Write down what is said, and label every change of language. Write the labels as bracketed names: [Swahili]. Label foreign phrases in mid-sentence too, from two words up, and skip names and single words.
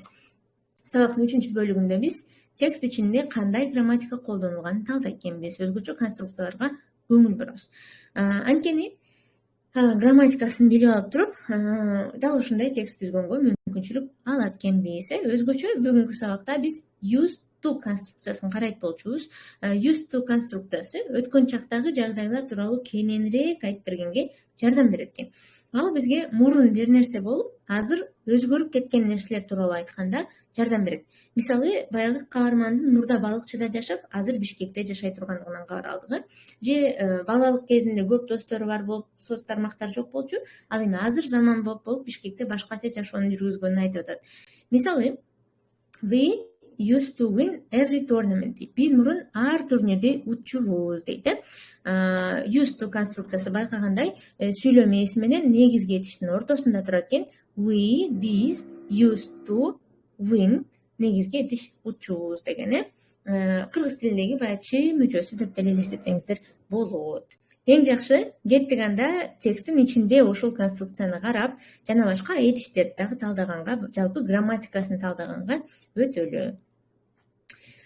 [Kyrgyz] Сабактын 3-чү бөлүгүндө биз текст ичинде кандай грамматика колдонулганын талдайт экенбиз, өзгөчө конструкцияларга көңүл бурабыз. Анткени грамматикасын билип алып туруп, дал ушундай текст түзгөнгө мүмкүнчүлүк алат экенбиз. Өзгөчө бүгүнкү сабакта биз [English] used to [Kyrgyz] конструкциясын карайт болчубуз. [English] Used to [Kyrgyz] конструкциясы өткөн чактагы жагдайлар тууралуу кененирээк айтып бергенге жардам берет экен. Ал бизге мурун бир нерсе болуп, азыр өзгөрүп кеткен нерселер тууралуу айтканда жардам берет. Мисалы, баягы каармандын мурда балыкчыда жашап, азыр Бишкекте жашай тургандыгынан кабар алдык. Же балалык кезинде көп достору бар болуп, соц тармактар жок болчу, ал эми азыр заман болуп Бишкекте башкача жашоону жүргүзгөнүн айтып атат. Мисалы, [English] we used to win every tournament дейт. [Kyrgyz] Биз мурун ар турнирди утчубуз дейт. [English] Used to [Kyrgyz] конструкциясы байкагандай сүйлөм ээси менен негизги этиштин ортосунда турат экен. We, биз, [English] used to win, [Kyrgyz] негизги этиш утчубуз деген. Кыргыз тилиндеги баягы чи мүчөсү деп деле элестетсеңиздер болот. Эң жакшы кеттик анда тексттин ичинде ушул конструкцияны карап, жана башка этиштерди дагы талдаганга, жалпы грамматикасын талдаганга өтөлү.